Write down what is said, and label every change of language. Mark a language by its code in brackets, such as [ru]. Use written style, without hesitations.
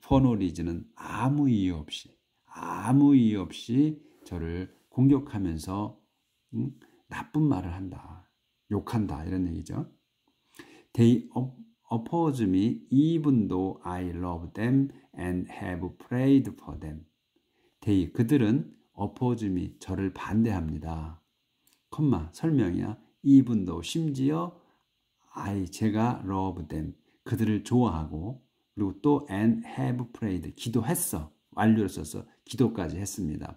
[en] for no reason [ko] 은 아무 이유 없이 저를 공격하면서 나쁜 말을 한다. 욕한다. 이런 얘기죠. [en] They oppose me even though I love them and have prayed for them. [ko] 그들은 [en] oppose me, [ko] 저를 반대합니다. 설명이야. [en] even though, [ko] 심지어 제가 [en] love them, [ko] 그들을 좋아하고, 그리고 또 [en] and have prayed, [ko] 기도했어. 완료를 써서 기도까지 했습니다.